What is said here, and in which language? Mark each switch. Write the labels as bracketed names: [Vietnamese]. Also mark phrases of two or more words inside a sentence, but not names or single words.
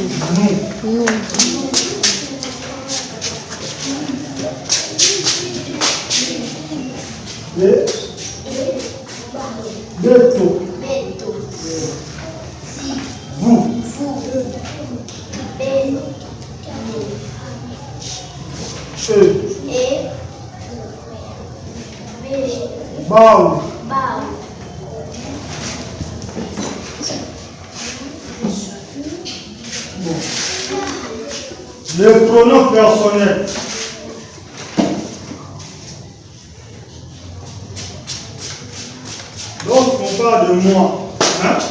[French] Nous. [Kongo] Beto. Beto. Si. [French] Vous. Vous. Beno. Eux. Et. [Kongo] Be. Bao. Bao. [French] Bon. Les pronoms personnels. Lorsqu'on parle de moi, hein?